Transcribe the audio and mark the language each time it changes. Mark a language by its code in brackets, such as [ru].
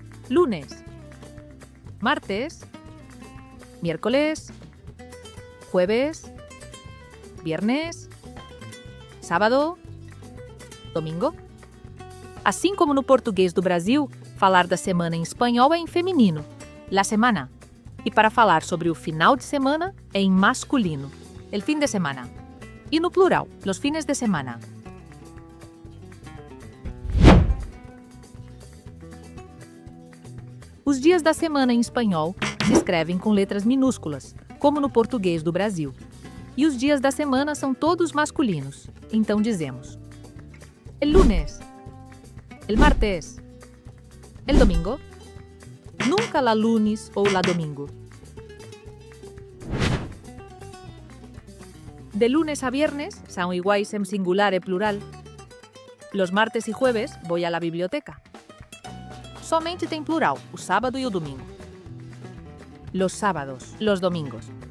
[es] Lunes, martes, miércoles, jueves, viernes, sábado, domingo. [pt] Assim como no português do Brasil, falar da semana em espanhol é em feminino, la semana. E para falar sobre o final de semana é em masculino, [es] el fin de semana. [pt] E no plural, [es] los fines de semana. [pt] Os dias da semana em espanhol se escrevem com letras minúsculas, como no português do Brasil. E os dias da semana são todos masculinos, então dizemos: [es] el lunes, el martes, el domingo. [pt] Nunca la lunes ou la domingo. [es] De lunes a viernes [pt] são iguais en singular e plural. [es] Los martes e jueves voy a la biblioteca. [pt] Somente tem plural, o sábado e o domingo. [es] Los sábados, los domingos.